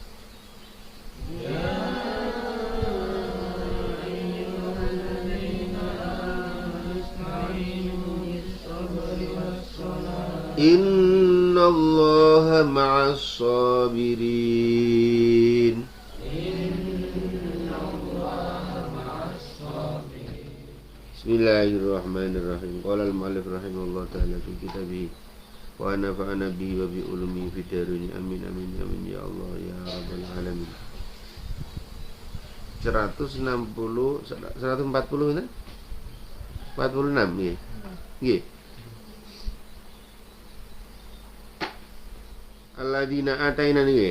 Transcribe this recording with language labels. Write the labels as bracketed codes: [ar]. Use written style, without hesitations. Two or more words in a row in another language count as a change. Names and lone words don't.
[ar] إن الله مع الصابرين بسم الله الرحمن الرحيم. قال المؤلف رحمه الله تعالى في كتابه ونفعنا به وبعلومه في الدارين آمين آمين آمين يا الله يا رب العالمين. [jv] 140 140 46 nggih. Nggih. [ar] الذين آتينا nggih.